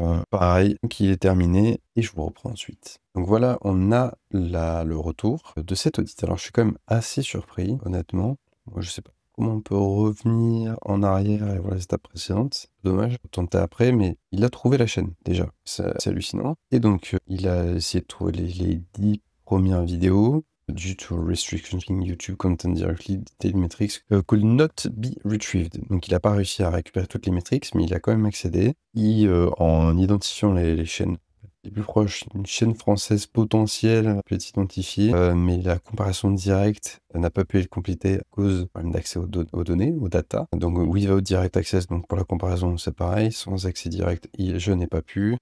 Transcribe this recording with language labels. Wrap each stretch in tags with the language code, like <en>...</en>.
<fr>Pareil, donc il est terminé et je vous reprends ensuite. Donc voilà, on a le retour de cet audit. Alors je suis quand même assez surpris, honnêtement. Moi, je sais pas comment on peut revenir en arrière et voir les étapes précédentes. Dommage, on tenter après, mais il a trouvé la chaîne déjà. C'est hallucinant. Et donc, il a essayé de trouver les 10 premières vidéos.</fr> <en>Due to restrictions in YouTube content directly, detailed metrics could not be retrieved.</en> <fr>Donc il n'a pas réussi à récupérer toutes les métriques, mais il a quand même accédé. En identifiant les chaînes les plus proches, une chaîne française potentielle peut être identifiée, mais la comparaison directe n'a pas pu être complétée à cause du problème d'accès aux données, aux data. Donc</fr> <en>without direct access,</en> <fr>donc pour la comparaison c'est pareil, sans accès direct, je n'ai pas pu.</fr>